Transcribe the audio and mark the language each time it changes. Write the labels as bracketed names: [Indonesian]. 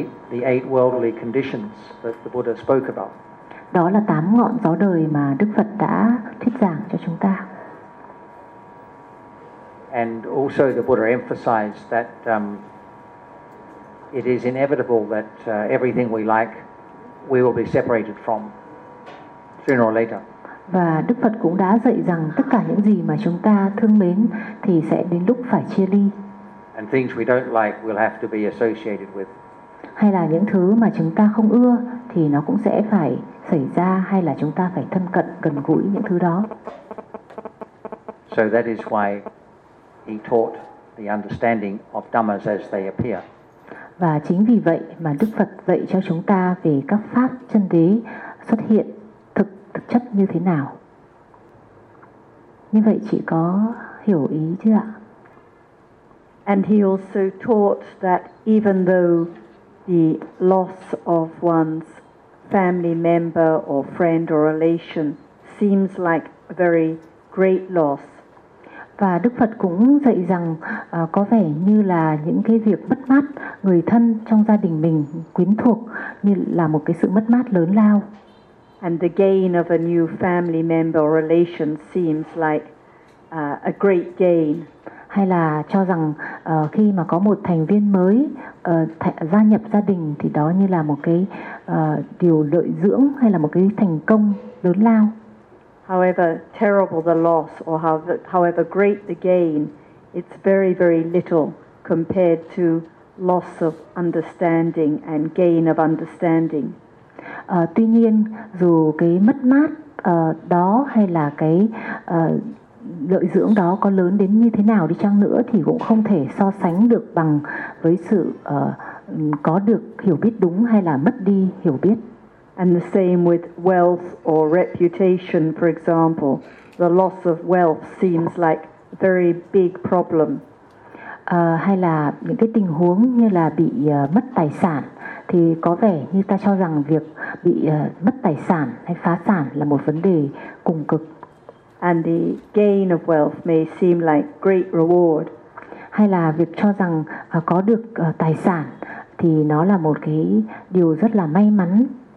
[English] The eight worldly conditions that the Buddha spoke about. [Vietnamese] Đó là tám ngọn gió đời mà Đức Phật đã thuyết giảng cho chúng ta. [English] And also the Buddha emphasized that it is inevitable that everything we like we will be separated from sooner or later. [Vietnamese] Và Đức Phật cũng đã dạy rằng tất cả những gì mà chúng ta thương mến thì sẽ đến lúc phải chia ly. [English] And things we don't like we'll have to be associated with. [Vietnamese] Hay là những thứ mà chúng ta không ưa thì nó cũng sẽ phải xảy ra, hay là chúng ta phải thân cận gần gũi những thứ đó. [English] So that is why he taught the understanding of dhammas as they appear. [Vietnamese] Và chính vì vậy mà Đức Phật dạy cho chúng ta về các pháp chân lý xuất hiện thực chất như thế nào. Như vậy chị có hiểu ý chưa ạ? [English] And he also taught that even though the loss of one's family member or friend or relation seems like a very great loss. [Vietnamese] Và Đức Phật cũng dạy rằng có vẻ như là những cái việc mất mát người thân trong gia đình mình quyến thuộc như là một cái sự mất mát lớn lao. [English] And the gain of a new family member or relation seems like a great gain. [Vietnamese] Hay là cho rằng khi mà có một thành viên mới gia nhập gia đình thì đó như là một cái điều lợi dưỡng hay là một cái thành công lớn lao. [English] However terrible the loss or however great the gain, it's very very little compared to loss of understanding and gain of understanding. [Vietnamese] Tuy nhiên dù cái mất mát đó hay là cái lợi dưỡng đó có lớn đến như thế nào đi chăng nữa thì cũng không thể so sánh được bằng với sự có được hiểu biết đúng hay là mất đi hiểu biết. [English] And the same with wealth or reputation, for example. The loss of wealth seems like a very big problem. [Vietnamese] Hay là những cái tình huống như là bị mất tài sản thì có vẻ như ta cho rằng việc bị mất tài sản hay phá sản là một vấn đề cùng cực. [English] And the gain of wealth may seem like great reward. [Vietnamese] Hay là việc cho rằng có được tài sản thì nó là một cái điều rất là may mắn.